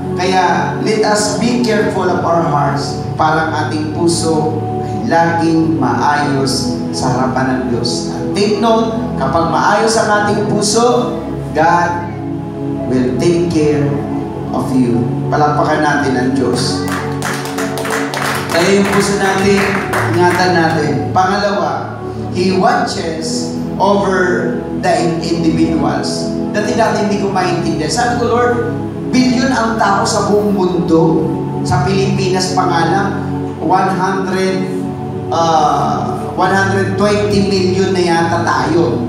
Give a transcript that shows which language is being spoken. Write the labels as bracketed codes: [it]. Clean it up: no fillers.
[tl] Kaya, [en] let us be careful of our hearts [tl] para ang ating puso ay laging maayos sa harapan ng Diyos. [en] At take note, [tl] kapag maayos ang ating puso, [en] God will take care of you. [tl] Palakpakan natin ang Diyos. Kaya yung puso natin, ingatan natin. Pangalawa, [en] He watches over the individuals. [tl] Dati hindi ko maintindihan. Sabi ko, Lord, billion ang tao sa buong mundo. Sa Pilipinas pa nga lang, 120 million na yata tayo.